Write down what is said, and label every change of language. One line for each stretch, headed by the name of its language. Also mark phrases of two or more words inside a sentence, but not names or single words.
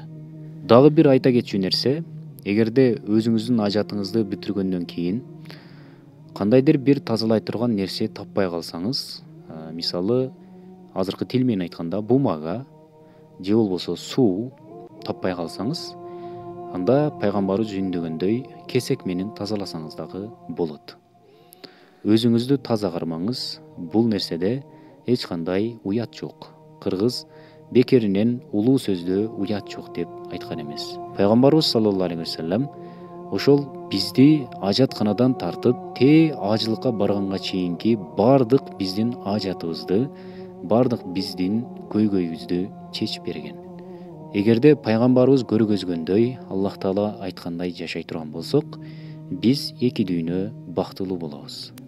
Kyrgyz: Дагы бир айта кетчү нерсе, эгерде өзүңүздүн ажатыңызды бүтүргөндөн кийин кандайдыр бир тазалай турган нерсе таппай калсаңыз, мисалы, азыркы тил менен айтканда бумага же болбосо суу таппай калсаңыз, анда пайгамбарыбыз жөндөгөндөй кесек менен тазаласаңыз дагы болот. Өзүңүздү таза кармаңыз, бул нерседе эч кандай уят жок. Кыргыз бекеринен улуу сөздө уят жок деп айткан эмес. Пайгамбарыбыз
Arabic: صلى الله عليه وسلم
Kyrgyz: ошол бизди ажатканадан тартып, ажылыкка барганга чейинки бардык биздин ажатыбызды, бардык биздин көйгөйүбүздү чечип берген. Эгерде пайгамбарыбыз көргөзгөндөй, Аллах Таала айткандай жашай турган болсок, биз эки дүйнө бактылуу болобуз.